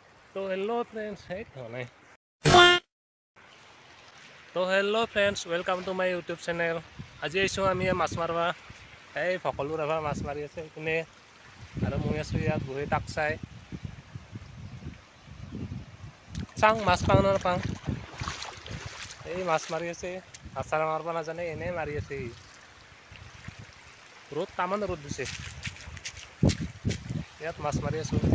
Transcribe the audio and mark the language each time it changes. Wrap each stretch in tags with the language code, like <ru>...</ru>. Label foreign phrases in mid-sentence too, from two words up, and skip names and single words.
<en>तो Hello friends welcome to my YouTube channel.</en> <as>আজি আহিছোঁ আমি মাছ মাৰবা। এই সকলো ৰাভা মাছ মাৰি আছে এইপিনে আৰু মই আছোঁ ইয়াত বহি তাক চাই চাং মাছ পাওঁ না নাপাওঁ। এই মাছ মাৰি আছে, আচাৰা মাৰিব নাজানে, এনেই মাৰি আছে। ৰ'দ তামান ৰ'দ দিছে, ইয়াত মাছ মাৰি আছোঁ।</as>